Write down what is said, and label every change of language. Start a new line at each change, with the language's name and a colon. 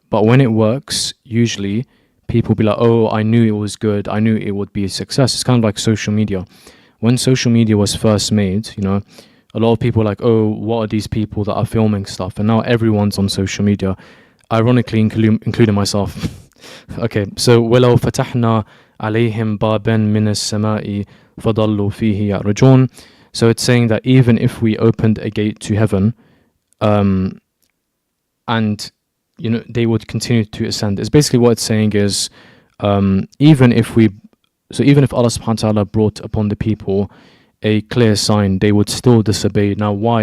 English: But when it works, usually people be like, oh, I knew it was good. I knew it would be a success. It's kind of like social media. When social media was first made, a lot of people are like, oh, what are these people that are filming stuff? And now everyone's on social media, ironically including myself. Okay, so
Arabic: وَلَوْ فَتَحْنَا عَلَيْهِمْ بَابًا مِنَ السَّمَاءِ فَضَلُّوا فِيهِ يَعْرُجُونَ.
English: So it's saying that even if we opened a gate to heaven, and they would continue to ascend. It's basically what it's saying is, even if Allah subhanahu wa ta'ala brought upon the people a clear sign, they would still disobey. Now, why?